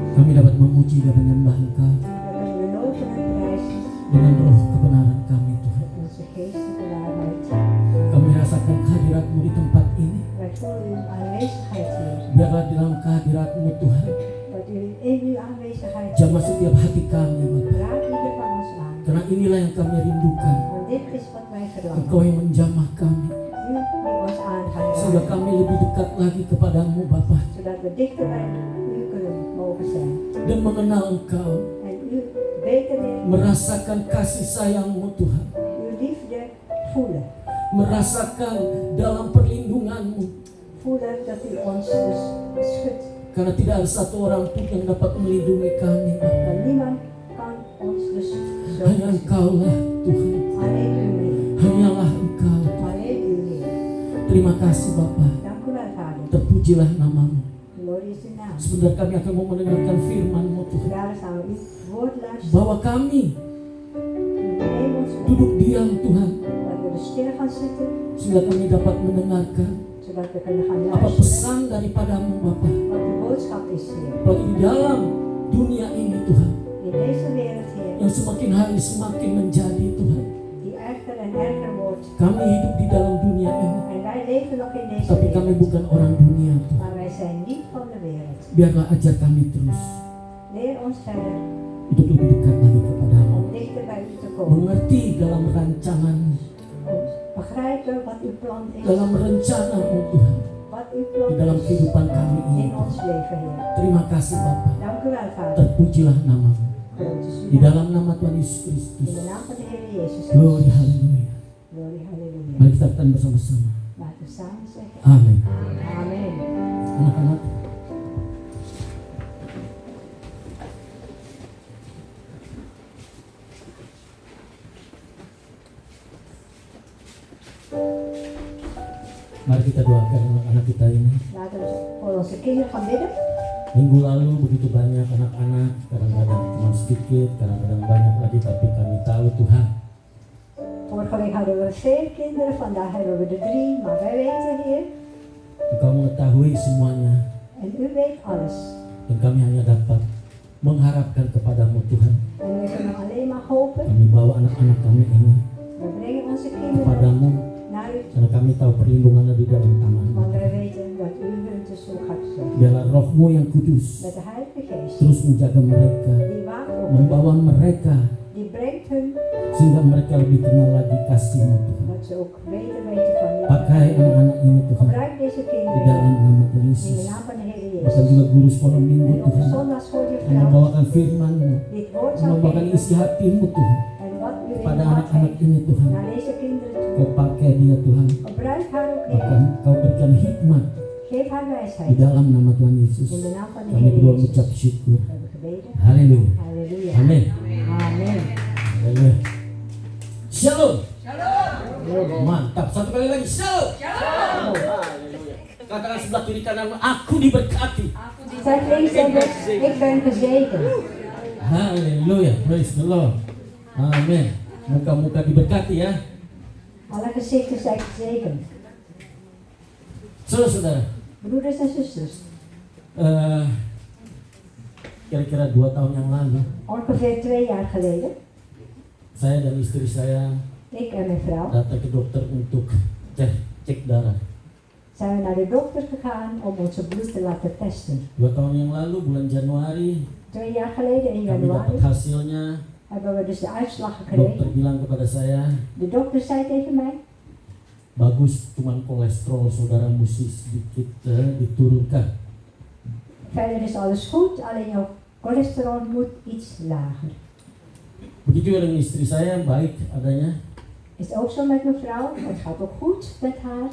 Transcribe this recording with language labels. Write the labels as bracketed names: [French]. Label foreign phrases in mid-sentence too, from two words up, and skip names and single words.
[Indonesian] kami dapat memuji dan menyembah Engkau [Dutch] Dat kunnen we loven en prijzen. [Indonesian] dengan roh kebenaran kami Tuhan. [Dutch] Onze geestelijke waarheid. [Indonesian] Kami rasakan kehadirat-Mu di tempat ini. [Dutch] Wij voelen uw aanwezigheid hier. [Indonesian] Biarlah di dalam kehadirat-Mu Tuhan, [Dutch] Dat u in uw aanwezigheid [Indonesian] jamah setiap hati kami Bapa. [Dutch] raakt ieder van ons aan. [Indonesian] Karena inilah yang kami rindukan. [Dutch] Want dit is wat wij verlangen. [Indonesian] Engkau yang menjamah kami, [Dutch] U die ons aan gaat [Indonesian] sehingga [Dutch] raken. [Indonesian] kami lebih dekat lagi kepadamu Bapa, [Dutch] Zodat we dichter bij u kunnen mogen zijn. [Indonesian] dan mengenal Engkau, [Dutch] En u beter leren [Indonesian] merasakan kasih sayang-Mu Tuhan, [Dutch] uw liefde voelen. [Indonesian] merasakan dalam perlindungan-Mu. [Dutch] Voelen dat u ons dus beschudt. [Indonesian] Karena tidak ada satu orang pun yang dapat melindungi kami Bapa. [Dutch] Want niemand kan ons dus zo [Indonesian] Hanya [Dutch] beschermen. [Indonesian] Engkau-lah Tuhan, [Dutch] Alleen u Heer. [Indonesian] hanyalah Engkau. [Dutch] Alleen u Heer. [Indonesian] Terima kasih Bapa, [Dutch] Dank u wel Vader. [Indonesian] terpujilah namamu. [Dutch] Glorie is uw naam. [Indonesian] Sebentar kami akan mau mendengarkan firman-Mu Tuhan, [Dutch] Daar gaan we uw woord luisteren. [Indonesian] bahwa kami [Dutch] Neem ons mee. [Indonesian] duduk diam Tuhan, [Dutch] Dat we er stil gaan zitten. [Indonesian] sehingga kami dapat mendengarkan [Dutch] Zodat we kunnen gaan [Indonesian] apa [Dutch] luisteren. [Indonesian] pesan daripadamu Bapa. [Dutch] Wat de boodschap is Heer. [Indonesian] Apalagi di dalam dunia ini Tuhan, [Dutch] In deze wereld Heer. [Indonesian] yang semakin hari semakin menjadi Tuhan. [Dutch] Die erger en erger wordt. [Indonesian] Kami hidup di dalam dunia ini, [Dutch] En wij leven nog in deze [Indonesian] tapi kami [Dutch] wereld. [Indonesian] bukan orang dunia Tuhan. [Dutch] Maar wij zijn niet van de wereld. [Indonesian] Biarlah ajar kami terus [Dutch] Leer ons verder [Indonesian] untuk lebih dekat lagi kepadamu, [Dutch] om dichter bij u te komen. [Indonesian] mengerti dalam rancangan-Mu, [Dutch] Om begrijpen wat uw plan is. [Indonesian] dalam rencana-Mu Tuhan, [Dutch] Wat uw [Indonesian] di [Dutch] plan [Indonesian] dalam [Dutch] is [Indonesian] kehidupan kami ini. [Dutch] in ons leven Heer. [Indonesian] Terima kasih Bapa, [Dutch] Dank u wel Vader. [Indonesian] terpujilah namamu. [Dutch] Groot is [Indonesian] Di [Dutch] uw naam. [Indonesian] dalam nama Tuhan Yesus [Dutch] In [Indonesian] Kristus. [Dutch] de naam van de Heer Jezus [Indonesian] Glory, [Dutch] Christus. [Indonesian] haleluya. [Dutch] Glorie, halleluja. [Indonesian] Mari kita katakan bersama-sama. [Dutch] Laten we samen zeggen. [Indonesian] Amin. [Dutch] Amen. [Indonesian] Anak-anak, mari kita doakan anak-anak kita ini. [Dutch] Laten we voor onze kinderen gaan bidden. [Indonesian] Minggu lalu begitu banyak anak-anak, kadang-kadang cuma sedikit, kadang-kadang banyak lagi, tapi kami tahu Tuhan, [Dutch] Vorige week hadden we veel kinderen, vandaag hebben we er 3. Maar wij weten Heer. [Indonesian] Engkau mengetahui semuanya, [Dutch] En u weet alles. [Indonesian] dan kami hanya dapat mengharapkan kepadamu Tuhan. [Dutch] En we kunnen alleen maar hopen. [Indonesian] Kami bawa anak-anak kami ini [Dutch] We brengen onze kinderen [Indonesian] kepadamu, [Dutch] naar u. [Indonesian] karena kami tahu perlindungannya di dalam tangan-Mu. [Dutch] Want wij weten dat u hun dus zo gaat zorgen. [Indonesian] Biarlah roh-Mu yang kudus [Dutch] Met de Heilige Geest. [Indonesian] terus menjaga mereka, [Dutch] Die waakt over hen. [Indonesian] membawa mereka, [Dutch] Die brengt hun. [Indonesian] sehingga mereka lebih kenal lagi kasih-Mu Tuhan. [Dutch] Dat ze ook beter weten van u. [Indonesian] Pakai anak-anak ini Tuhan, [Dutch] Gebruik deze [Indonesian] di [Dutch] kinderen. [Indonesian] dalam nama Tuhan [Dutch] In [Indonesian] Yesus. [Dutch] de naam van de Heer [Indonesian] Bahkan [Dutch] Jezus. [Indonesian] juga guru sekolah minggu [Dutch] En op de [Indonesian] Tuhan, [Dutch] zondagschool [Indonesian] yang [Dutch] juffrouw. [Indonesian] membawakan firman-Mu, [Dutch] Dit woord [Indonesian] yang [Dutch] zal [Indonesian] membawakan [Dutch] geven. [Indonesian] isi hati-Mu Tuhan, [Dutch] En wat u in [Indonesian] pada [Dutch] uw hart [Indonesian] anak-anak [Dutch] heeft. [Indonesian] ini Tuhan. [Dutch] Naar deze kinderen toe. [Indonesian] Kau pakai dia Tuhan, [Dutch] Gebruik haar ook [Indonesian] bahkan [Dutch] Heer. [Indonesian] Kau berikan hikmat [Dutch] Geef haar [Indonesian] di [Dutch] wijsheid. [Indonesian] dalam nama Tuhan Yesus. [Dutch] In de naam van de [Indonesian] Kami [Dutch] Heer [Indonesian] berdua [Dutch] Jezus. [Indonesian] mengucap syukur. [Dutch] We hebben gebeden. [Indonesian] Haleluya. [Dutch] Halleluja. [Indonesian] Amin. [Dutch] Amen. [Indonesian] Haleluya. Shalom. [Dutch] Amen. [Indonesian] Mantap. Satu kali lagi. Shalom. Haleluya. Katakan sebelah kiri kananmu, aku diberkati. [Dutch] Zeg links en rechts, ik ben gezegend. [Indonesian] Haleluya. [English] Praise the Lord. [Indonesian] Amin. Muka-muka diberkati ya. [Dutch] Alle gezichten zijn gezegend. [Indonesian] Saudara-saudara, [Dutch] Broeders en zusters, [Indonesian] kira-kira 2 tahun yang lalu, [Dutch] ongeveer 2 jaar geleden, [Indonesian] saya dan istri saya [Dutch] ik en mijn vrouw, [Indonesian] datang ke dokter untuk cek darah. [Dutch] zijn we naar de dokter gegaan om onze bloed te laten testen. [Indonesian] 2 tahun yang lalu, bulan Januari, [Dutch] 2 jaar geleden in [Indonesian] kami dapat [Dutch] januari [Indonesian] hasilnya. [Dutch] hebben we dus de uitslag [Indonesian] Dokter [Dutch] gekregen. [Indonesian] bilang kepada saya, [Dutch] De dokter zei tegen mij, [Indonesian] bagus, cuman kolesterol saudara mesti sedikit diturunkan. [Dutch] verder is alles goed, alleen jouw cholesterol moet iets lager. [Indonesian] Begitu dengan istri saya, baik adanya. [Dutch] Is ook zo met mijn vrouw, het gaat ook goed met haar.